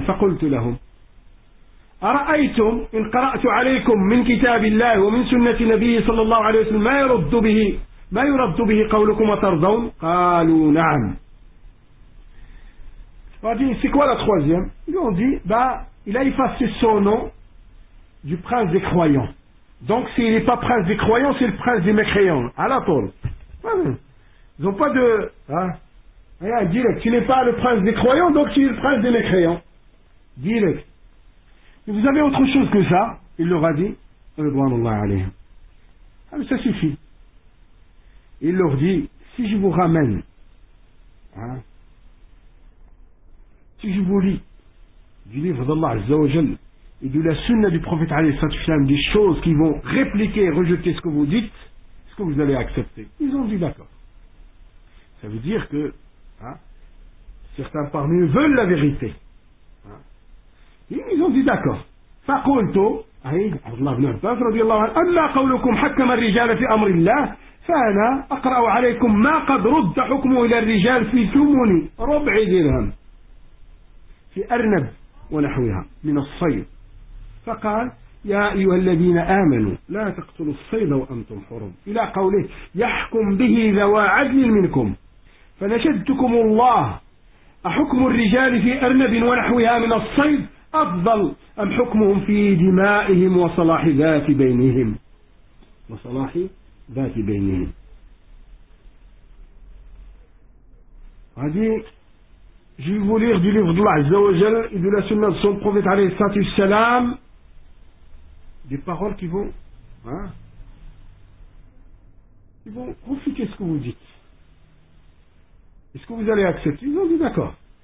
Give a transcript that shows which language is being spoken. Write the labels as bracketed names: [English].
[Arabic] فقلت لهم أرأيتم إن قرأت عليكم من كتاب الله ومن سنة نبيه صلى الله عليه وسلم ما يرد به قولكم وترضون؟ قالوا نعم. فدي سكوالا تخوزيام يوندي با. [French] Il a effacé son nom du prince des croyants. Donc, s'il n'est pas prince des croyants, c'est le prince des mécréants. À la Paul. Ils n'ont pas de. Regarde, direct. Tu n'es pas le prince des croyants, donc tu es le prince des mécréants. Direct. Mais vous avez autre chose que ça? Il leur a dit. Ah, mais ça suffit. il leur dit, si je vous ramène, hein, si je vous lis du livre d'Allah Azza wa Jal et de la sunna du prophète alayhi salatu wasalam, des choses qui vont répliquer et rejeter ce que vous dites, est-ce que vous allez accepter? Ils ont dit d'accord. Ça veut dire que, hein, certains parmi eux veulent la vérité. Ils ont dit d'accord. [Arabic] فقلت أي عبد الله بن عباس رضي الله عنه أما قولكم حكم الرجال في أمر الله فأنا أقرأ عليكم ما قد رد حكمه إلى الرجال في ثمن ربع درهم في أرنب ونحوها من الصيد. فقال يا أيها الذين آمنوا لا تقتلوا الصيد وأنتم حرم إلى قوله يحكم به ذوى عدل منكم فنشدتكم الله أحكم الرجال في أرنب ونحوها من الصيد أفضل أم حكمهم في دمائهم وصلاح ذات بينهم وصلاح ذات بينهم. [French] هذه je vais vous lire du livre d'Allah Azza wa Jal et de la sunna de son prophète عليه الصلاة والسلام, des paroles qui vont, hein, qui vont refuter ce que vous dites. Est-ce que vous allez accepter? Ils ont dit d'accord.